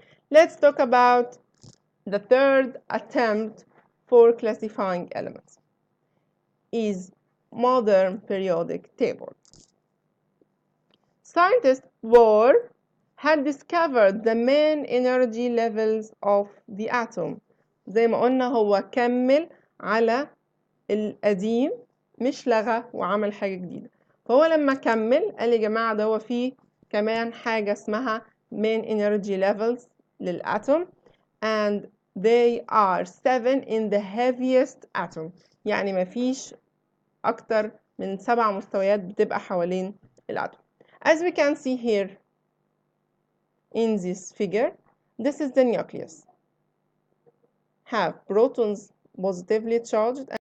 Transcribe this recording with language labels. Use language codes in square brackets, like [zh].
[en] Let's talk about the third attempt for classifying elements is modern periodic table. Scientists had discovered the main energy levels of the atom. [ar] زي ما قلنا هو كمل على القديم مش لغى وعمل حاجة جديدة. فهو لما كمل قال يا جماعة ده هو فيه كمان حاجة اسمها main energy levels للأتوم [en] and they are 7 in the heaviest atom. [ar] يعني مفيش أكتر من 7 مستويات بتبقى حوالين الأتوم. [en] As we can see here in this figure, this is the nucleus. Have protons positively charged